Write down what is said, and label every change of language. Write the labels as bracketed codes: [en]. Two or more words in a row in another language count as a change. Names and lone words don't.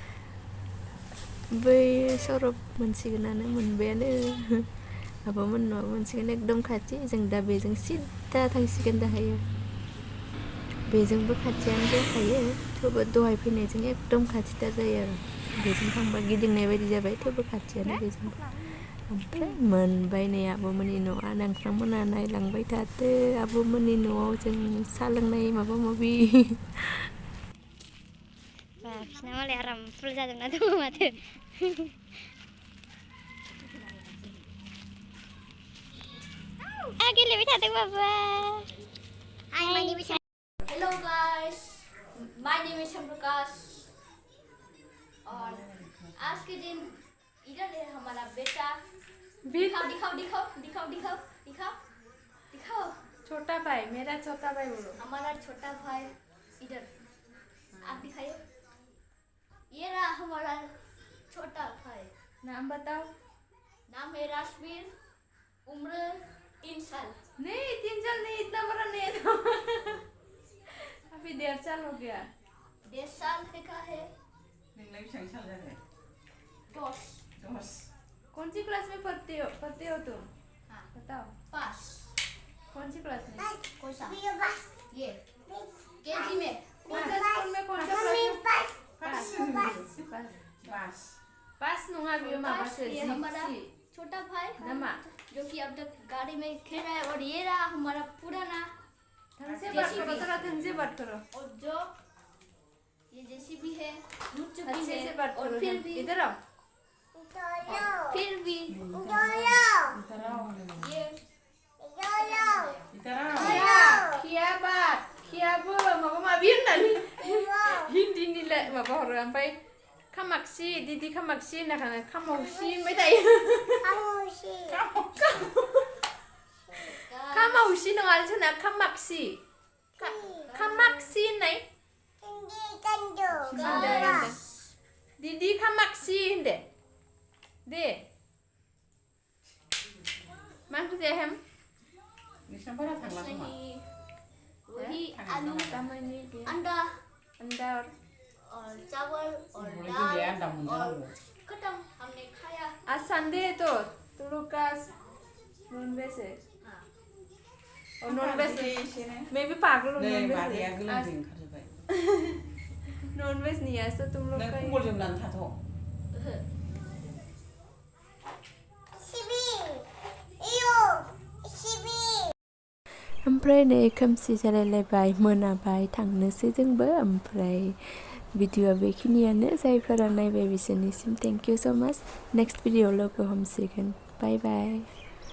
[brx] बै सरब मोनसिगोनानो मोनबायानो आब'मोन न'आव मोनसिगोन एकदम खाथि जों दा बेजों सिदा थांसिगोन दाहायो बेजोंबो खाथियानो जाखायो थेवबो दहाय फैनायजों एकदम खाथिथार जायो आरो बेजों थांबा गिदिंनाय बायदि जाबाय थेवबो खाथियानो बेजोंबो ओमफ्राय मोनबाय नै आब'मोननि न'आ नोंथांमोना नायलांबाय थादो आब'मोननि न'आव जों साहा लोंनाय माबा माबि बा बिसिना मालाय आराम फुल जाजोबना दङ माथो गेलेबाय थादों बाबा [en] Hello guys, my name is Prakash [hi] और आज के दिन इधर है हमारा बेटा दिखाओ दिखाओ दिखाओ दिखाओ दिखाओ दिखाओ दिखाओ छोटा भाई मेरा छोटा भाई बोलो हमारा छोटा भाई इधर आप दिखाइए ये रहा हमारा छोटा भाई नाम बताओ नाम है राजवीर उम्र 3 साल नहीं 3 साल नहीं इतना बड़ा नहीं है तो अभी 1.5 साल हो गया 1.5 साल का है [brx] नोंलाय बेसेबां साल जाखो? 10 [hi] कौन सी क्लास में पढ़ते हो तुम हाँ बताओ पास कौन सी क्लास में कौन सा ये केजी में कौन सा स्कूल में कौन सा क्लास में बास [brx] पास नुंगा बियो माबा से [hi] ये हमारा छोटा भाई नमा जो कि अब तक गाड़ी में खेल रहा है और ये रहा हमारा पुराना ढंग से बात करो थोड़ा ढंग से बात करो और जो ये जेसीबी है लूट चुकी अच्छे है से बात और करो फिर भी इधर आओ फिर भी ये [brx] खिया बात खिया बो माबा माबि होननानै हिन्दी निलाय माबा हरो ओमफ्राय खामाक्षी दिदी खामाक्षी होनना खाना खामावसि होनबाय थायो खामावसि नङा जोंना खामाक्षी खामाक्षी होननाय दिदी खामाक्षी होनदे दे मा ओंख्रि जायाहेम नोंसिना बारा थांला खोमा [hi] नहीं वही आलू [brx] तामानि बे [hi] अंडा अंडा और चावल और बोले दाल गैया अंडा और [brx] मोनजानांगौ [hi] खत्म हमने खाया आज संडे है तो लुकास [en] non veg [hi] है हाँ और [en] non veg [brx] एसेनो [hi] मैं भी पागल हूँ [brx] नै [hi] नॉन [brx] मादैया [hi] वेज [brx] गोलोमदै ओंखारजोब्बाय [en] non veg [hi] नहीं आज तो तुम लोग [brx] नों [hi] का ही- [brx] खम्बल जोमनानै थाथ' ओमफ्राय नै खोमसि जालायलायबाय मोनाबाय थांनोसै जोंबो ओमफ्राय भिडिअआ बेखिनियानो जायफोरा नायबाय बिसोरनिसिम [en] thank you so much next [brx] भिडिअआव लोगो हमसिगोन बाय बाय